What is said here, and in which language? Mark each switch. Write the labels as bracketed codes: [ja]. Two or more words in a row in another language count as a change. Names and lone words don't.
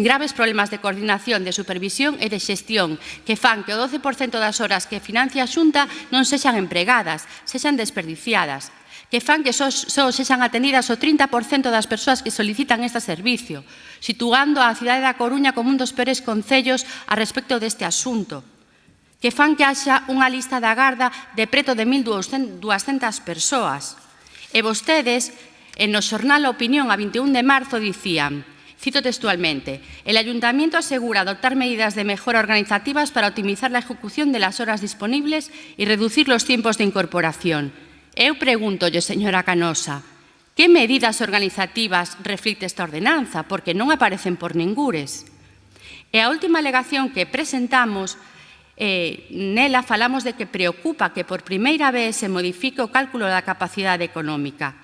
[gl] graves problemas de coordinación, de supervisión e de xestión que fan que o 12% das horas que financia a Xunta non sexan empregadas, sexan desperdiciadas, que fan que só sexan atendidas o 30% das persoas que solicitan este servicio, situando a cidade da Coruña como un dos peores concellos a respecto deste asunto, que fan que haxa unha lista de agarda de preto de 1.200 persoas. E vostedes, no xornal A Opinión, a 21 de marzo, dicían, cito textualmente, [es] el Ayuntamiento asegura adoptar medidas de mejora organizativas para optimizar la ejecución de las horas disponibles y reducir los tiempos de incorporación. [gl] Eu pregúntolle, señora Canosa, que medidas organizativas reflicte esta ordenanza, porque non aparecen por ningures. E a última alegación que presentamos, nela falamos de que preocupa que por primeira vez se modifique o cálculo da capacidade económica.